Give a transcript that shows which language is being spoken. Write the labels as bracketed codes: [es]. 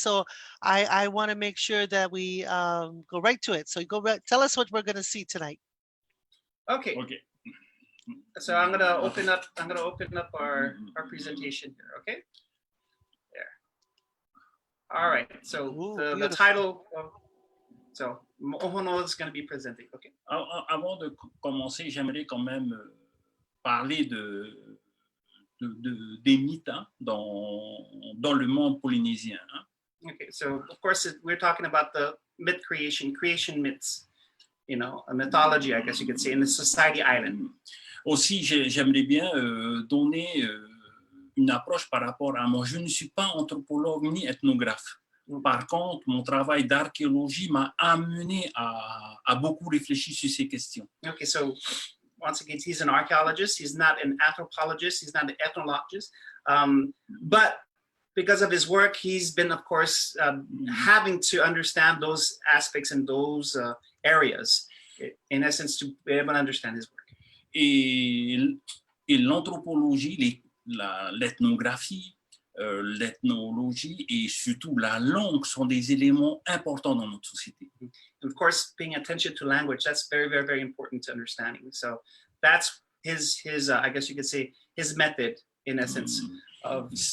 [en] So I want to make sure that we go right to it. So tell us what we're going to see tonight. Okay. So I'm gonna open up our presentation here. Okay. There. All right. So the title of Mo'ohono is going to be presenting. Okay. [fr] Avant de commencer, j'aimerais quand même parler des mythes dans le monde polynésien. [en] Okay. So of course we're talking about the myth creation myths. A mythology, I guess you could say, in the Society Island. [fr] Aussi, j'aimerais bien donner une approche par rapport à moi. Je ne suis pas anthropologue ni ethnographe. Par contre, mon travail d'archéologie m'a amené à beaucoup réfléchir sur ces questions. [en] Okay, so once again, he's an archaeologist. He's not an anthropologist. He's not an ethnologist. But because of his work, he's been, of course, having to understand those aspects and those areas, in essence, to be able to understand his work. [fr] Et l'anthropologie, l'ethnographie, l'ethnologie et surtout la langue sont des éléments importants dans notre société. [en] And of course, paying attention to language, that's very, very, very important to understanding. So that's his I guess you could say, his method, in essence, of...